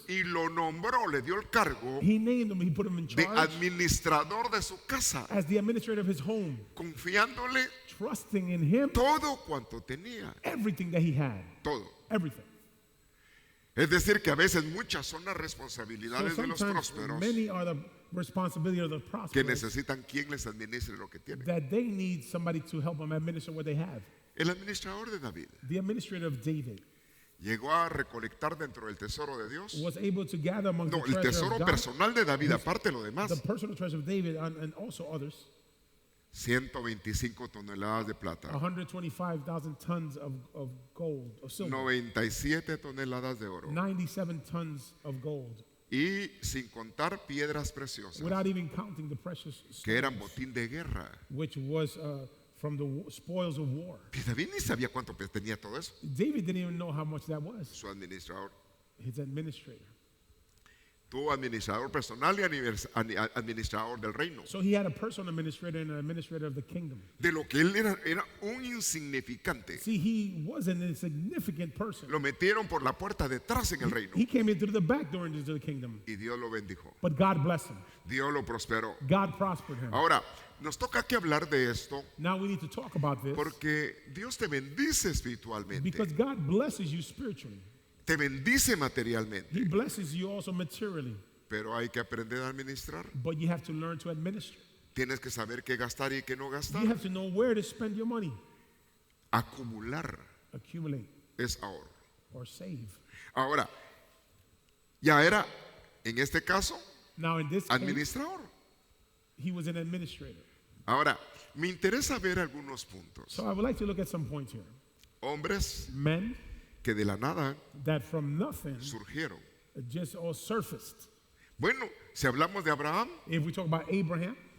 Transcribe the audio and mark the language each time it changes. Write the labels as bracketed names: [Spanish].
[Spanish] y lo nombró, le dio el cargo [English] He named him, he put him in [Spanish] de [English] charge [Spanish] administrador de su casa, [English] as the administrator of his home, [Spanish] confiándole [English] trusting in him [Spanish] todo cuanto tenía, [English] everything that he had. [Spanish] todo. [English] Everything. [Spanish] Es decir, que a veces muchas son las [English] So [Spanish] responsabilidades de los [English] sometimes [Spanish] prósperos [English] many are the responsibility of the [Spanish] que [English] prosperous [Spanish] necesitan quien les administre lo que tienen. [English] that they need somebody to help them administer what they have. [Spanish] El administrador de David [English] The administrator of David [Spanish] llegó a recolectar dentro del tesoro de Dios. [English] was able to gather among [Spanish] No, [English] the [Spanish] el [English] treasure [Spanish] tesoro [English] of God, [Spanish] personal de David, aparte de lo demás, [English] the personal treasure of David, and also others, [Spanish] 125 toneladas de plata, [English] 125,000 tons of gold, of silver, [Spanish] 97 toneladas de oro [English] 97 tons of gold, [Spanish] y sin contar piedras preciosas [English] without even counting the precious [Spanish] que eran [English] stones, [Spanish] botín de guerra. [English] which was from the spoils of war. [Spanish] Y David ni sabía cuánto tenía todo eso, [English] David didn't even know how much that was, [Spanish] su administrador. [English] his administrator. [Spanish] Tuvo administrador personal y administrador del reino. [English] So he had a personal administrator and an administrator of the kingdom. [Spanish] De lo que él era un insignificante. [English] See, he wasn't a significant person. [Spanish] Lo metieron por la puerta detrás en el reino [English] He came in through the back door into the kingdom. [Spanish] y Dios lo bendijo. [English] But God blessed him. [Spanish] Dios lo prosperó. [English] God prospered him. [Spanish] Ahora, nos toca que hablar de esto [English] Now we need to talk about this [Spanish] porque Dios te bendice espiritualmente, [English] because God blesses you spiritually. [Spanish] te bendice materialmente, [English] He blesses you also materially. [Spanish] pero hay que aprender a administrar. [English] But you have to learn to administer. [Spanish] Tienes que saber qué gastar y qué no [English] You [Spanish] gastar. [English] have to know where to spend your money. [Spanish] Acumular [English] Accumulate [Spanish] es ahorro. [English] or save. [Spanish] Ahora, ya era, en este caso, [English] Now in this case, [Spanish] administrador. [English] he was an administrator. [Spanish] Ahora, me interesa ver algunos puntos. [English] So I would like to look at some points here. [Spanish] Hombres [English] Men [Spanish] que de la nada [English] that from nothing [Spanish] surgieron. [English] just all surfaced. [Spanish] Bueno, si hablamos de Abraham, [English] If we talk about Abraham,